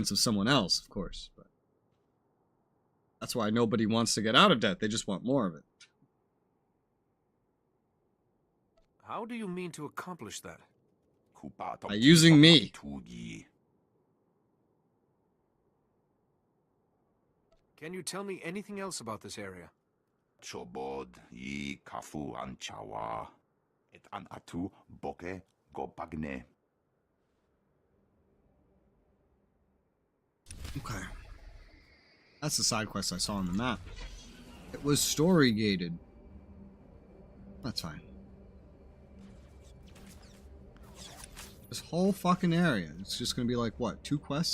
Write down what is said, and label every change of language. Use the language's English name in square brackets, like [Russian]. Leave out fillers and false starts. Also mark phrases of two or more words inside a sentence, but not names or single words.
[English] At the expense of someone else, of course. But That's why nobody wants to get out of debt. They just want more of it. How do you mean to accomplish that? By using me. Can you tell me anything else about this area? Chobod yi kafu anchawa. Et an atu boke go bagne. Okay. That's the side quest I saw on the map. It was story gated. That's fine. This whole fucking area, it's just gonna be like, what, 2 quests?